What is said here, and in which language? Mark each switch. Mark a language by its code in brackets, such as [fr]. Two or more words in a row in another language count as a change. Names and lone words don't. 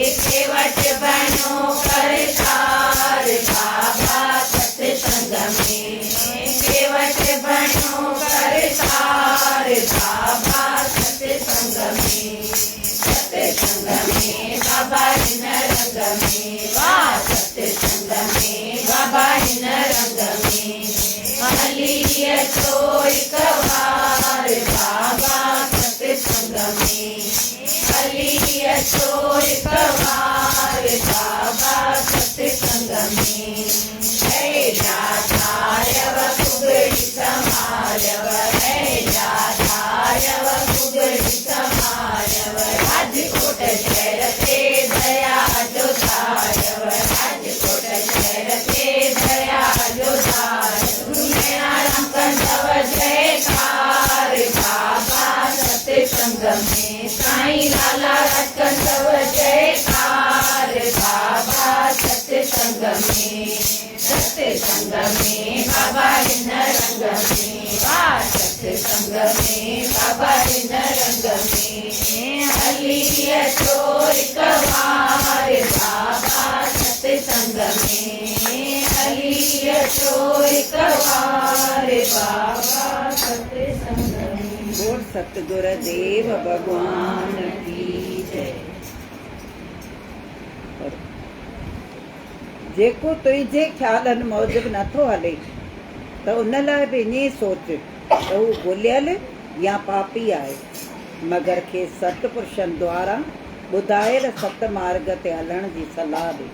[sd] केवट बनो करतार बाबा सत्संग में। केवट बनो करतार बाबा सत्संग में। सत्संग में बाबा इन रंग में। सत्संग में बाबा इन रंग में। हली अचो इतवार बाबा सत्संग में। हली अचो इतवार बाबा सत्संग में। है जातायव कुगड़ी समारव। है जातायव कुगड़ी समारव। राजकोट शहर से दया जो धारव। राजकोट शहर से दया जो धारव। राम कंधव जयकार बाबा सत्संग में। साईं लाला राजकंधव जयकार बाबा सत्संग में। सत्संग में बाबा हिन रंग में वाह सत्संग में बाबा हिन रंग में हली अचो हिक बार बाबा सत्संग में हली अचो हिक बार बाबा सत्संग में। [hi] बोल सतगुर देव भगवान की जय। [sd] जेको तुंहिंजे ख़्यालनि मूजिबि नथो हले त उन लाइ बि ईअं सोच त हू भुलियल या पापी आहे, मगर खे सतपुरुषनि द्वारा ॿुधायल सत मार्ग ते हलण जी सलाह ॾे।